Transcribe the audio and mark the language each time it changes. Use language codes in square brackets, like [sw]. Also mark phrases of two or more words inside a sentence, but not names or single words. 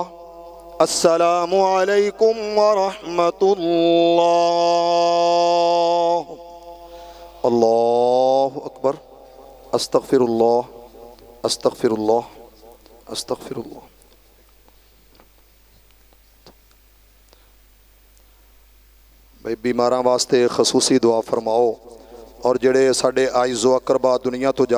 [ar] السلام عليكم ورحمة الله. الله أكبر. أستغفر الله أستغفر الله أستغفر الله. [pa] بھائی بیماراں واسطے خصوصی دعا فرماؤ اور جیہڑے ساڈے عزیزو اقربا دنیا توں جا